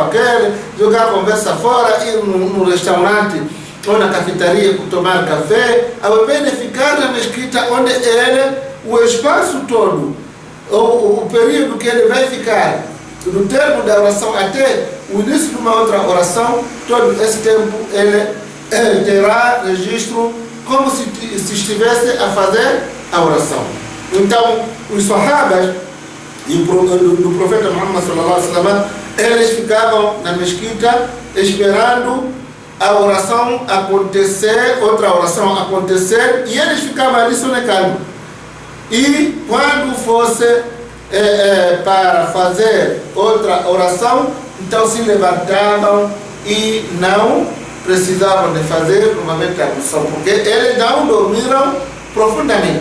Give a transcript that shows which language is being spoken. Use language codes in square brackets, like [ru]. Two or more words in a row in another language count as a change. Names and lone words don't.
[pt] aquele, jogar a conversa fora, ir no restaurante ou na cafeteria tomar café, ao invés de ficar na mesquita onde o espaço todo, o período que ele vai ficar, do termo da oração até o início de uma outra oração, todo esse tempo ele terá registro como se estivesse a fazer a oração. Então, os sahabas do profeta Muhammad [ar] صلى الله عليه وسلم, [pt] eles ficavam na mesquita esperando a oração acontecer, outra oração acontecer, e eles ficavam ali sonegando. E quando fosse para fazer outra oração, então se levantavam e não precisavam de fazer novamente a ablução, porque eles não dormiram profundamente.